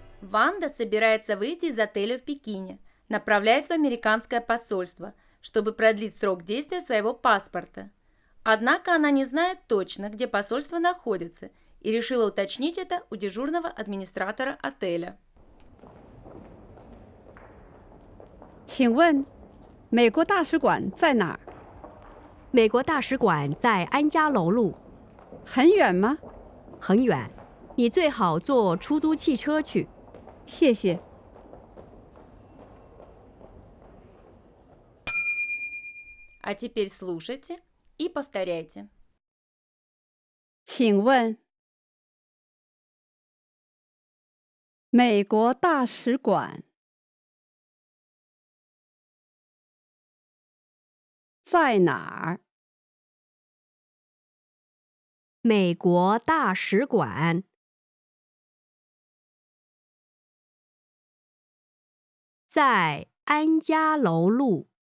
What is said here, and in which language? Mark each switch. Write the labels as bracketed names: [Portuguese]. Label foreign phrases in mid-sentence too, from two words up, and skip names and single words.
[Russian] Ванда собирается выйти из отеля в Пекине, направляясь в американское посольство, чтобы продлить срок действия своего паспорта. Однако она не знает точно, где посольство находится, и решила уточнить это у дежурного администратора отеля. [Chinese] 请问，美国大使馆在哪儿？美国大使馆在安家楼路，很远吗？很远，你最好坐出租汽车去。谢谢。 [Russian] А теперь слушайте и повторяйте. [Chinese] 请问，美国大使馆在哪儿？美国大使馆在安家楼路，